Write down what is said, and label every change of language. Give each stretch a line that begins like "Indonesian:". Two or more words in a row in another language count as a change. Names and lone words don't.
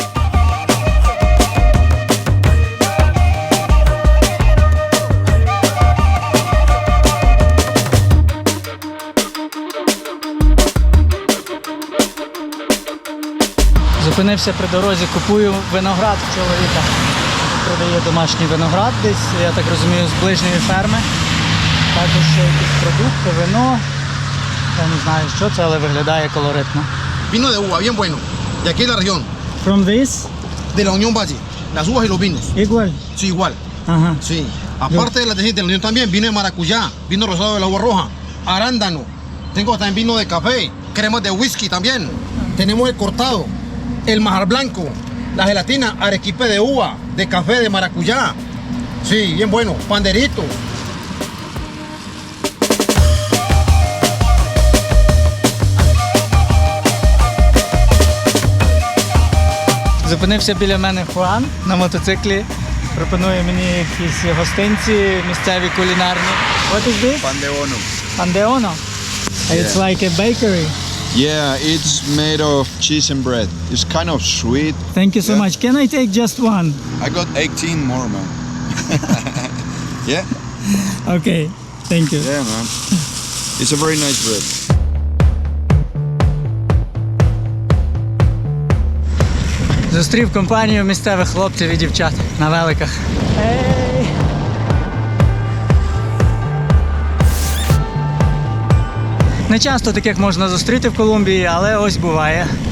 Ukrainian: Зупинився при дорозі, купую виноград в чоловіка. Продає домашній виноград десь, я так розумію, з ближньої ферми. Також ще якісь продукти, вино. Я не знаю, що це, але виглядає колоритно.
Spanish: Vino de uva, bien bueno. De aquí de la región,
English: From this?
Spanish: de la Unión Valle. Las uvas y los vinos. Igual. Sí, igual. Ajá. Sí. Aparte de de la Unión también, vino de maracuyá, vino rosado del agua roja, arándano. Tengo también vino de café, cremas de whisky también. Tenemos el cortado, el majar blanco, la gelatina, arequipe de uva, de café, de maracuyá. Sí, bien bueno. Panderito.
Ukrainian: Зупинився біля мене Хуан на мотоциклі. Пропонує мені якісь гостинці, місцеві кулінарні.
English: What is this? Pandeono.
Ukrainian: Пандеоно.
English: It's like a bakery. Yeah, it's made of cheese and bread. It's kind of sweet. Thank you so Yeah. much. Can I take just one? I got 18 more, man. Yeah? Okay. Thank you. Yeah, man. It's a very nice bread.
Ukrainian: Зустрів компанію місцевих хлопців і дівчат на великах. Ей! Не часто таких можна зустріти в Колумбії, але ось буває.